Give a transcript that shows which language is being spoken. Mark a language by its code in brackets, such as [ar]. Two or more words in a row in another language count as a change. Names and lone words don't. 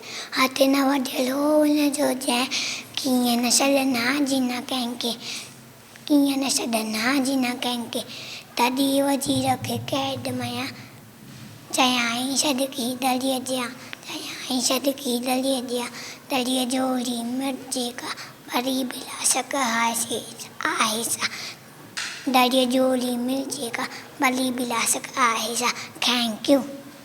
[sd] हथ न वढियल हो हुनजो जंहिं। कीअं न छॾंदा जी न कंहिंखे, कीअं न छॾंदा जी न कंहिंखे। तॾहिं वज़ीर खे क़ैद मया, चयाईं छॾकी दड़ीअ ॾियां, चयाईं छॾकी दड़ीअ ॾियां। दड़ीअ जोरी मिर्जे का वरी बिलासक आहे सा। दड़ीअ जोरी मिर्जे का भली बिलासक आहे सा। [en] thank you.